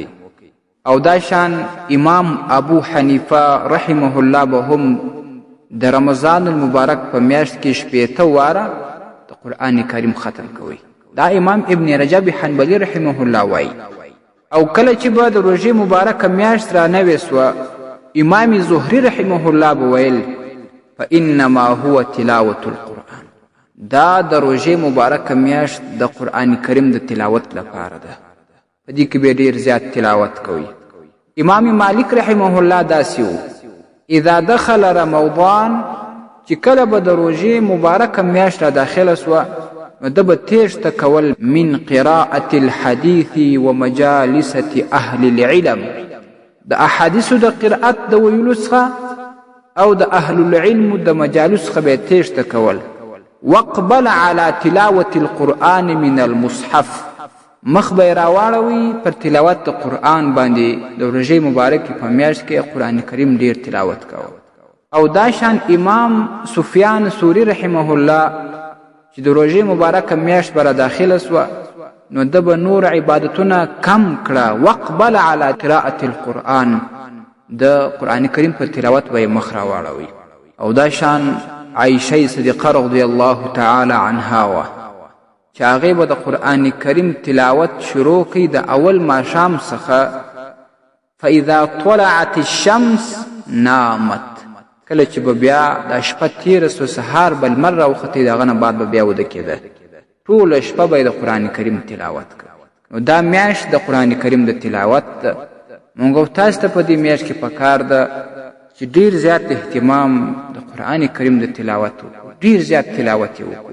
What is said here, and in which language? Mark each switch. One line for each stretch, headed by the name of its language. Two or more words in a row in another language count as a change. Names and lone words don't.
Pashto: او دا شان امام ابو حنیفه
Arabic: رحمه الله
Pashto: به هم د رمضان المبارک په میاشت کې 80 واره د قرآن کریم ختم کوي. دا امام ابن رجب حنبلی
Arabic: رحمه الله
Pashto: وایي. او کله چې به د روژې مبارکه میاشت را نوې سوه، امام زهری
Arabic: رحمه الله
Pashto: به ویل
Arabic: فانما هو تلاوة القرآن،
Pashto: دا د روژې مبارکه میاشت د قرآن کریم د تلاوت لپاره ده، په دې کې به ډېر زیات تلاوت کوي. امام مالک
Arabic: رحمه الله
Pashto: داسې و،
Arabic: اذا دخل رمضان،
Pashto: چې کله به د روژې مبارکه میاشت را داخله سوه، نو ده به تیښته کول
Arabic: من قراءة الحدیث و مجالسة اهل العلم،
Pashto: د احادیثو د قرأت د ویلو څخه او د
Arabic: اهل العلم
Pashto: د مجالس څخه به یې تیښته کول.
Arabic: واقبل على تلاوة القرآن من المصحف،
Pashto: مخ به یې راواړوي پر تلاوت د قرآن باندې. د روژې مبارکې په میاشت کې قرآن کریم ډیر تلاوت کوه. او دا شان امام سفیان ثوری
Arabic: رحمه الله
Pashto: چې د روژې مبارکه میاشت به را داخله سوه، نو ده به نور عبادتونه کم کړه.
Arabic: واقبل على قراءة القرآن،
Pashto: د قرآن کریم په تلاوت به یې مخ راواړوي. او دا شان عایشه صدیقه
Arabic: رضی الله تعالی عنها
Pashto: وه چې هغې به د قرآن کریم تلاوت شروع کړي د اول ماښام څخه.
Arabic: فاذا طلعت الشمس نامت،
Pashto: کله چې به بیا دا شپه تېره سوه سهار به لمر راوختی، د هغه نه بعد به بیا وده کېده، ټوله شپه به یې د قرآن کریم تلاوت کړه. نو دا میاشت د قرآن کریم د تلاوت ده. مونږ او تاسو ته په دې میاشت کې پکار ده چې ډیر زیات اهتمام د قرآن کریم د تلاوت وکړو، ډیر زیات تلاوت یې وکړو.